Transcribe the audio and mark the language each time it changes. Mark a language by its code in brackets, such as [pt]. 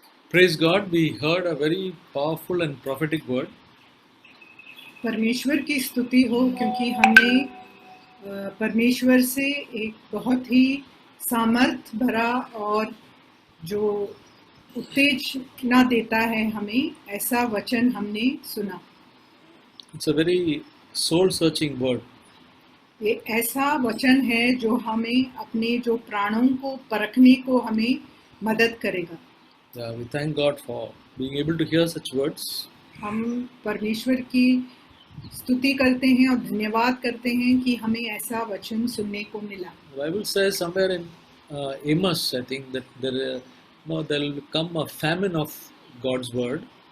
[en] Praise God, we heard a very powerful and prophetic word. [hi] परमेश्वर की स्तुति हो क्योंकि हमने परमेश्वर से एक बहुत ही सामर्थ भरा और जो उत्तेजना देता है हमें ऐसा वचन हमने सुना। [en] It's a very soul searching word. [hi] ये ऐसा वचन है जो हमें अपने जो प्राणों को परखने को हमें मदद करेगा। [en] We thank God for being able to hear such words. [hi] हम परमेश्वर की स्तुति करते हैं और धन्यवाद करते हैं कि हमें ऐसा वचन सुनने को मिला। [en] The Bible says somewhere in Amos, I think, that there will come a famine of God's word.